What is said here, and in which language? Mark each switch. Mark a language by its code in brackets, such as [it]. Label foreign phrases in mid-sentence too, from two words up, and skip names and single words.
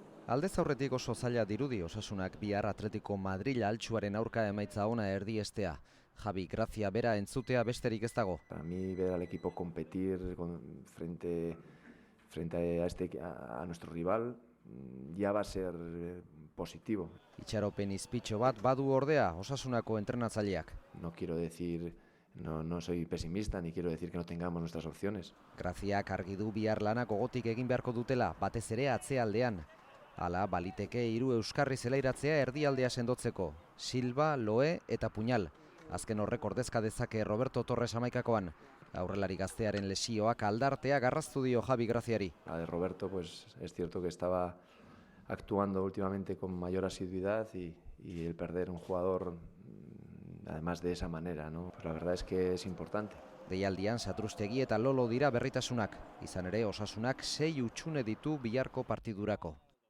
[eu] Aldez aurretik oso zaila dirudi Osasunak bihar Atletico Madril altxuaren aurka emaitza ona erdiestea. Javi Grazia bera entzutea besterik ez dago. [es] Para mí ver al equipo competir frente a nuestro rival ya va a ser positivo. [eu] Itxaropen izpitxo bat badu ordea Osasunako entrenatzaileak. [es] No quiero decir, no soy pesimista ni quiero decir que no tengamos nuestras opciones. [eu] Graziak argi du bihar lanak gogotik egin beharko dutela, batez ere atzealdean. Hala, baliteke 3 euskarri zelairatzea erdialdea sendotzeko. Silva, Loe eta Puñal. Azken horrek ordezka dezake Roberto Torres amaikakoan. Aurrelari gaztearen lesioak aldartea garraztu dio Javi Graziari. [es] La de Roberto, pues es cierto que estaba actuando últimamente con mayor asiduidad y el perder un jugador, además de esa manera, ¿no? Pues la verdad es que es importante. [eu] Deialdian Satrustegi eta Lolo dira berritasunak. Izan ere Osasunak 6 hutsune ditu biharko partidurako.